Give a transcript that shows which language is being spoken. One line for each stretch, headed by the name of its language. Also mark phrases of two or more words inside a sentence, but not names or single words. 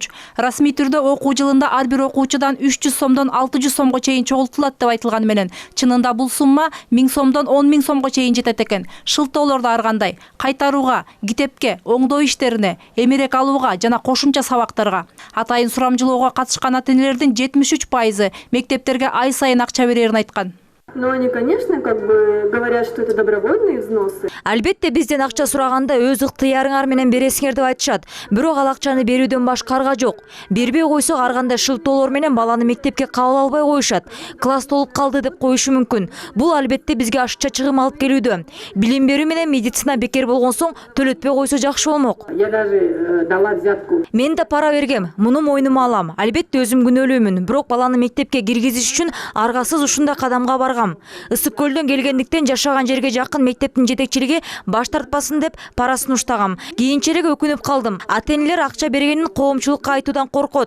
Kyrgyz: Расмий түрдө окуу жылында ар бир окуучудан 300 сомдон 600 сомго чейин чогултулат деп айтылган менен, чынында бул сумма 1000 сомдон 10 000 сомго чейин жетет экен. Шылтоолорду ар кандай: кайтарууга, китепке, оңдоо иштерине, эмерек алууга жана кошумча сабактарга. Атайын сурамжылоого катышкан ата-энелердин 73% мектептерге ай сайын акча берерин айткан.
Russian: Но они, конечно, говорят, что это добровольные взносы.
Kyrgyz: Албетте бизден акча сураганда өз ыктыярыңар менен бересиңер деп айтышат. Бирок ал акчаны берүүдөн башка арга жок. Бербей койсок ар кандай шылтоолор менен баланы мектепке кабыл албай коюшат. Класс толуп калды деп коюшу мүмкүн. Бул албетте бизге ашыкча чыгым алып келүүдө. Билим берүү менен медицина бекер болгон соң төлөтпөй койсо жакшы болмок.
Russian: Я даже дала взятку.
Kyrgyz: Мен да пара бергем, муну мойнума алам. Албетте өзүм күнөөлүүмүн, бирок баланы мектепке киргизиш үчүн аргасыз ушундай кадамга баргам. Ысык көлдөн келгендиктен жашаган жерге жакын мектептин жетекчилиги баш тартпасын деп парасын уштагам. Кийинчерээк өкүнүп калдым. Ата-энелер акча бергенин коомчулукка айтуудан коркот.